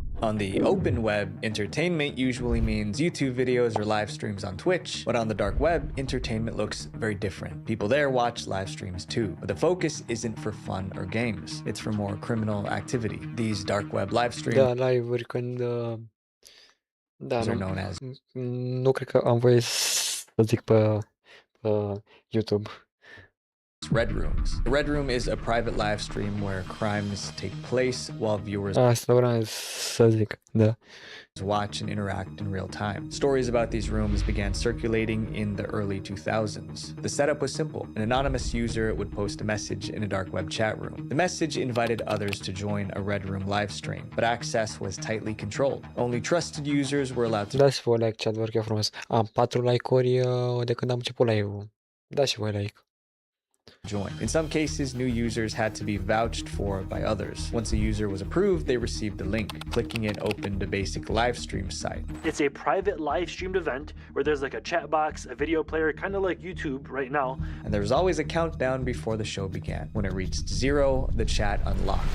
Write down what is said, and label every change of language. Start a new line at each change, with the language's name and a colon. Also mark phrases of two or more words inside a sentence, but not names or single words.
English: On the open web, entertainment usually means YouTube videos or live streams on Twitch, but on the dark web, entertainment looks very different. People there watch live streams too, but the focus isn't for fun or games. It's for more criminal activity. These dark web live streams are known as...
Romanian: Nu cred că am voie să zic pe pe YouTube.
English: Red Rooms. The Red Room is a private live stream where crimes take place while viewers
Romanian: Asta vreau să zic, da.
English: watch and interact in real time. Stories about these rooms began circulating in the early 2000s. The setup was simple. An anonymous user would post a message in a dark web chat room. The message invited others to join a Red Room live stream, but access was tightly controlled. Only trusted users were allowed to
Romanian: Dați voi like, chat, vă rog eu frumos. Am 4 like-uri de când am început live-ul. Dați și voi like.
English: join. In some cases, new users had to be vouched for by others. Once a user was approved, they received a link. Clicking it opened a basic live stream site. It's a private live streamed event where there's like a chat box, a video player, kind of like YouTube right now. And there was always a countdown before the show began. When it reached 0, the chat unlocked.